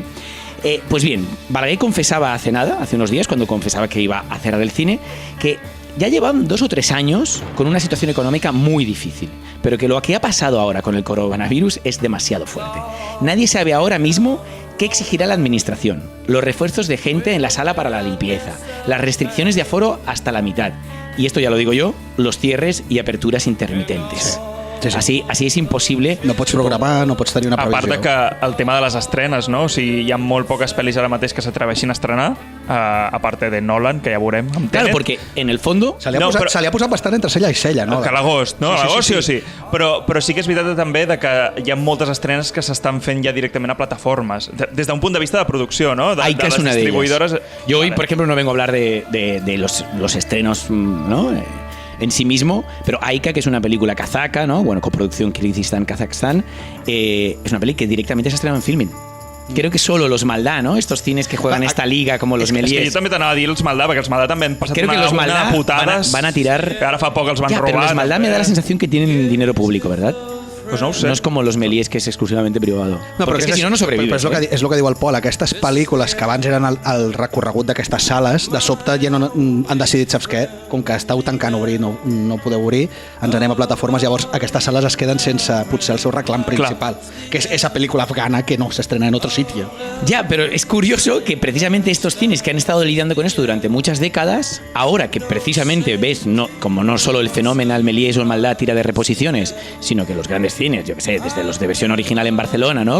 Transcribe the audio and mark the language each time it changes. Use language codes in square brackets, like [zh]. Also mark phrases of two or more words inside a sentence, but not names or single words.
[es] Pues bien, Balaguer confesaba hace unos días, cuando confesaba que iba a cerrar el cine, que ya llevan 2 o 3 años con una situación económica muy difícil, pero que lo que ha pasado ahora con el coronavirus es demasiado fuerte. Nadie sabe ahora mismo qué exigirá la administración, los refuerzos de gente en la sala para la limpieza, las restricciones de aforo hasta la mitad. y esto ya lo digo yo, los cierres y aperturas intermitentes. [ca] Sí. Així és impossible. No pots programar, no pots tenir una previsió. A part de que el tema de les estrenes, no? O sigui, hi ha molt poques pel·lis ara mateix que s'atreveixin a estrenar, a part de Nolan, que ja veurem amb Tenet. [es] Claro, porque en el fondo... [ca] Se li ha posat bastant entre cella i cella, no? Que a l'agost, no? A l'agost sí o sí. Però sí que és veritat també de que hi ha moltes estrenes que s'estan fent ja directament a plataformes, des d'un punt de vista de producció, no? De les distribuïdores. [es] Yo hoy, por ejemplo, no vengo a hablar de los estrenos, ¿no? En sí mismo, pero Aika, que es una película kazaka, ¿no? Bueno, coproducción Kirguistán-Kazajstán, es una peli que directamente se ha estrenado en Filmin. Creo que solo los Maldá, ¿no? Estos cines que juegan esta liga como los Méliès. [ca] És que jo també t'anava a dir els Maldá, perquè els Maldá també han passat una putades. Van a tirar... Ara fa poc els van robar. [es] Pero los Maldá me da la sensación que tienen dinero público, ¿verdad? [ca] Pues no ho sé. [es] No es como los Méliès, que es exclusivamente privado. No, porque es que si no sobrevive. [ca] Però és el que diu el Pol, aquestes pel·lícules que abans eren el recorregut d'aquestes sales, de sobte ja no han decidit, saps què? Com que estàu tancant obrir, no podeu obrir, ens anem a plataformes, llavors aquestes sales es queden sense potser el seu reclam principal, que [es] es esa película afgana que no se estrena en otro sitio. Ya, pero es curioso que precisamente estos cines que han estado lidiando con esto durante muchas décadas, ahora que precisamente ves, como no solo el fenómeno el Méliès o el Maldá tira de reposiciones, sino que los grandes cines, yo que sé, desde los de versión original en Barcelona, ¿no?